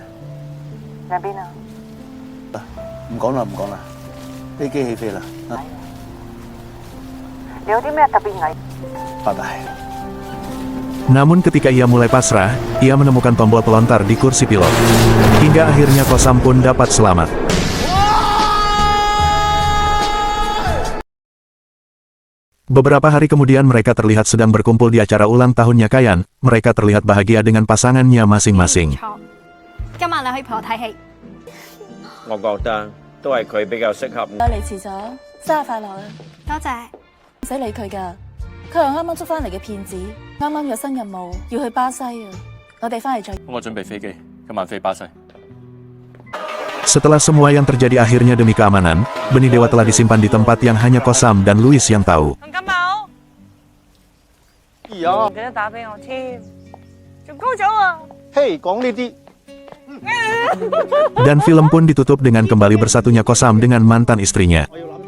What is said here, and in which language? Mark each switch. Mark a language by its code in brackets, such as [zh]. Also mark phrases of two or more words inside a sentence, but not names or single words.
[yue] 喺邊啊？唔講啦，唔講啦，飛機起飛啦。你有啲咩特別危？拜拜。 [id] Namun ketika ia mulai pasrah, ia menemukan tombol pelontar di kursi pilot. Hingga akhirnya Kosam pun dapat selamat. Beberapa hari kemudian mereka terlihat sedang berkumpul di acara ulang tahunnya Kayan. Mereka terlihat bahagia dengan pasangannya masing-masing. [yue] 今晚你去陪我睇戲。我覺得都係佢比較適合。你遲咗，生日快樂啊！多謝。唔使理佢噶，佢係啱啱捉翻嚟嘅騙子，啱啱有新任務要去巴西啊！我哋翻嚟再。我準備飛機，今晚飛巴西。 [id] Setelah semua yang terjadi akhirnya demi keamanan, benih dewa telah disimpan di tempat yang hanya Kosam dan Louis yang tahu. [yue] 洪金寶，唔記得打俾我添，仲高咗啊！嘿，講呢啲。 [id] Dan film pun ditutup dengan kembali bersatunya Kosam dengan mantan istrinya.